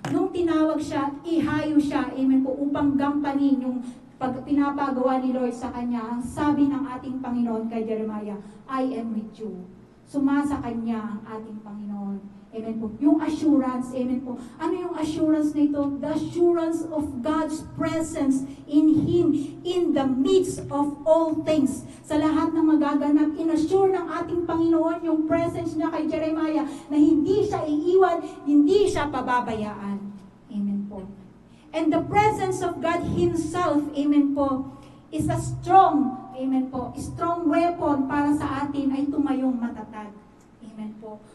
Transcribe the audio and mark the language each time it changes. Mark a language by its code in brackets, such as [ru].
[tl] Nung tinawag siya, ihayo siya, amen po, upang gampanin yung pinapagawa ni Lord sa kanya, ang sabi ng ating Panginoon kay Jeremiah, [en] I am with you. [tl] Sumasa kanya ang ating Panginoon. Amen po. Yung assurance, amen po. Ano yung assurance na ito? [en] The assurance of God's presence in Him, in the midst of all things. [tl] Sa lahat ng magaganap, inassure ng ating Panginoon yung presence niya kay Jeremiah na hindi siya iiwan, hindi siya pababayaan. [en] Amen po. And the presence of God Himself, amen po, is a strong, amen po, strong weapon [tl] para sa atin ay tumayong matatag. [en] Amen po.